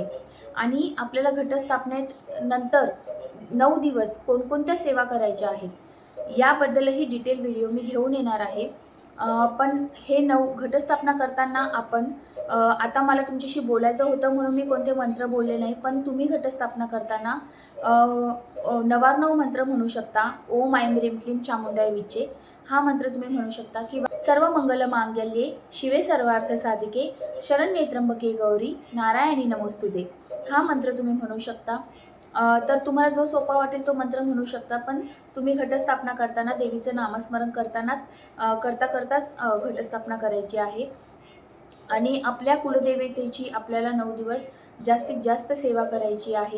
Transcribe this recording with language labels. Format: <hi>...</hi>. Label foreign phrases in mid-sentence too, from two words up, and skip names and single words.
<mr>आणि आपल्याला घटस्थापनेत नंतर 9 दिवस कोणकोणत्या सेवा करायच्या आहेत याबद्दलही</mr> <en>detail video</en> <mr>मी घेऊन येणार आहे. पण हे घटस्थापना करताना आपण आता मला तुमच्याशी बोलायचं होतं म्हणून मी कोणते मंत्र बोलले नाही, पण तुम्ही घटस्थापना करताना नवार्णव मंत्र म्हणू शकता.</mr> <sa>ओम ऐं ह्रीं क्लीं चामुंडाय विचे</sa> <mr>हा मंत्र तुम्ही म्हणू शकता, किंवा</mr> <sa>सर्व मंगल मांगल्ये शिवे सर्वार्थ साधिके शरण्ये त्र्यंबके गौरी नारायणी नमोस्तुते</sa> <mr>हा मंत्र तुम्ही म्हणू शकता. तर तुम्हाला जो सोपा वाटेल तो मंत्र म्हणू शकता, पण तुम्ही घटस्थापना करताना देवीचं नामस्मरण करताच घटस्थापना करायची आहे. आणि आपल्या कुलदेवतेची आपल्याला 9 दिवस जास्तीत जास्त सेवा करायची आहे.</mr>